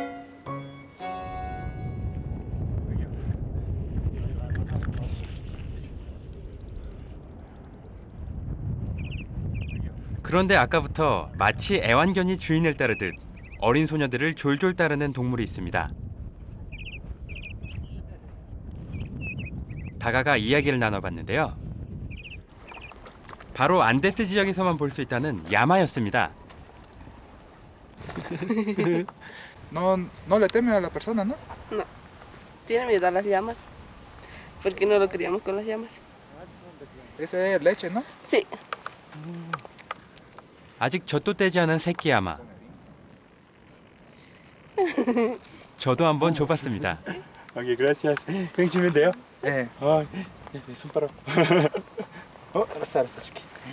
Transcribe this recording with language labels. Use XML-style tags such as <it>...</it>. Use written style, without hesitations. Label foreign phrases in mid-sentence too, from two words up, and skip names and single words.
<ko>그런데 아까부터 마치 애완견이 주인을 따르듯 어린 소녀들을 졸졸 따르는 동물이 있습니다. 다가가 이야기를 나눠봤는데요. 바로 안데스 지역에서만 볼 수 있다는 야마였습니다.</ko> <es>No le teme a la persona, ¿no? No. Tiene miedo a las llamas. Porque no lo criamos con las llamas. Ese es leche, ¿no? Sí.</es> <ko>아직 젖도 떼지 않은 새끼 야마. 저도 한번 줘봤습니다. 오케이, gracias. 그냥 주면 돼요? 네. 손가락. 알았어, 줄게.</ko>